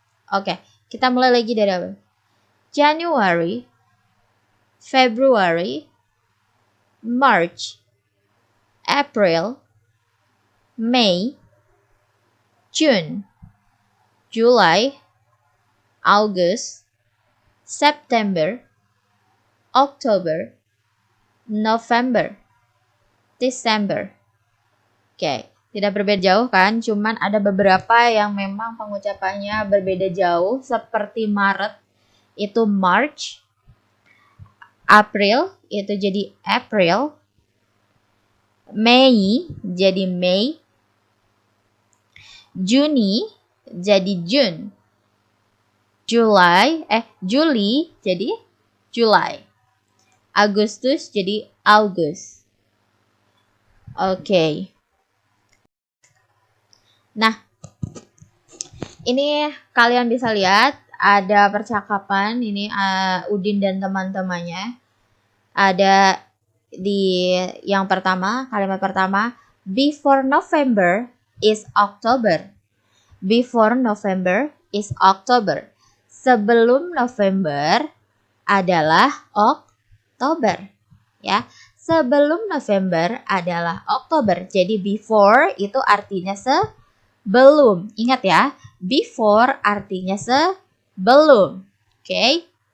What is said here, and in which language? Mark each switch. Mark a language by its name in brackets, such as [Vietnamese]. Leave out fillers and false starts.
[Indonesian] Oke, kita mulai lagi dari awal. [English] January, February, March, April, May, June, July, August, September, October, November, December. [Indonesian] Oke, tidak berbeda jauh kan? Cuman ada beberapa yang memang pengucapannya berbeda jauh. Seperti Maret itu March, April itu jadi April, Mei jadi May, Juni jadi June, Juli jadi July, Agustus jadi August. Oke. Nah, ini kalian bisa lihat ada percakapan ini Udin dan teman-temannya. Ada di yang pertama, kalimat pertama, [English] before November is October. Before November is October. [Indonesian] Sebelum November adalah Oktober. Ya, sebelum November adalah Oktober. Jadi before itu artinya sebelum. Ingat ya, before artinya sebelum. Oke.